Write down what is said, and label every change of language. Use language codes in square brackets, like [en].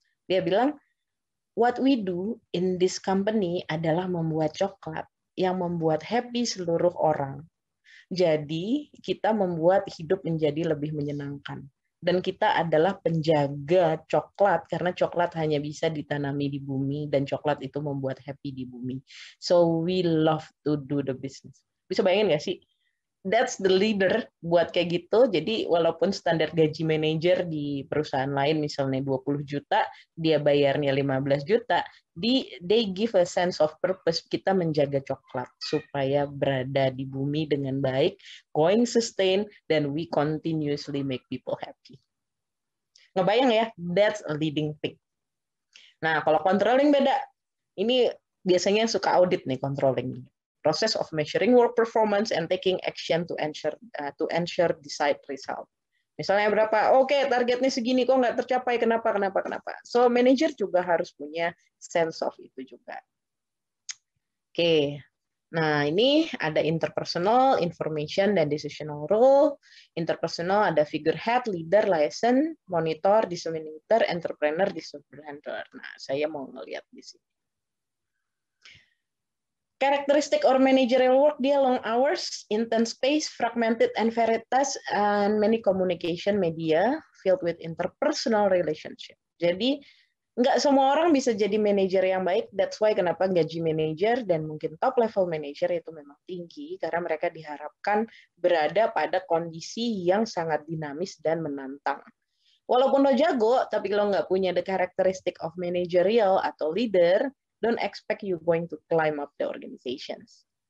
[id] Dia bilang, [en] what we do in this company [id] adalah membuat coklat yang membuat happy seluruh orang. Jadi kita membuat hidup menjadi lebih menyenangkan. Dan kita adalah penjaga coklat, karena coklat hanya bisa ditanami di bumi, dan coklat itu membuat happy di bumi. [en] So we love to do the business. [id] Bisa bayangin nggak sih? [en] That's the leader [id] buat kayak gitu. Jadi walaupun standar gaji manajer di perusahaan lain misalnya 20 juta, dia bayarnya 15 juta, [en] they give a sense of purpose. [id] Kita menjaga coklat supaya berada di bumi dengan baik, going sustain, dan [en] we continuously make people happy. [id] Ngebayang ya, [en] that's a leading thing. [id] Nah, kalau controlling beda. Ini biasanya suka audit nih controlling. [en] Process of measuring work performance and taking action to ensure desired result. [id] Misalnya berapa? Oke, targetnya segini kok nggak tercapai. Kenapa? So manager juga harus punya sense of itu juga. Oke. Nah, ini ada interpersonal, information, dan decisional role. [en] Interpersonal ada figurehead, leader, liaison, monitor, disseminator, entrepreneur, distributor. [id] Nah, saya mau ngelihat di sini. [en] Characteristic or managerial work, dia long hours, intense pace, fragmented and varieties, and many communication media filled with interpersonal relationship. [id] Jadi, nggak semua orang bisa jadi manajer yang baik. [en] That's why [id] kenapa gaji manajer dan mungkin top level manager itu memang tinggi, karena mereka diharapkan berada pada kondisi yang sangat dinamis dan menantang. Walaupun lo jago, tapi lo nggak punya [en] the characteristic of managerial atau leader, don't expect you going to climb up the organizations.